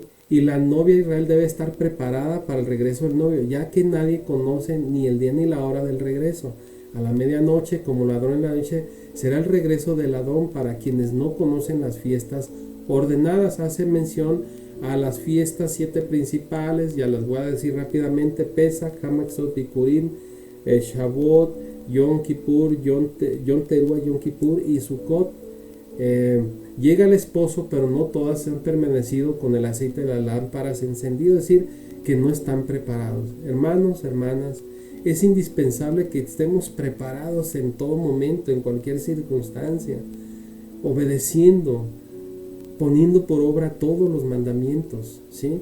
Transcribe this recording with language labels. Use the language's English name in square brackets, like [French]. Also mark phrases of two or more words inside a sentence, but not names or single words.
[Spanish] Y la novia de Israel debe estar preparada para el regreso del novio, ya que nadie conoce ni el día ni la hora del regreso. A la medianoche, como ladrón en la noche, será el regreso del Adón para quienes no conocen las fiestas ordenadas. Hace mención a las fiestas 7 principales, ya las voy a decir rápidamente: Pesach, Hamatzot, Bikurim, Shavuot, Yom Kippur, Yom Teruah, Yom Kippur y Sukkot. Llega el esposo, pero no todas han permanecido con el aceite de las lámparas encendido, es decir, que no están preparados. Hermanos, hermanas, es indispensable que estemos preparados en todo momento, en cualquier circunstancia, obedeciendo, poniendo por obra todos los mandamientos, ¿sí?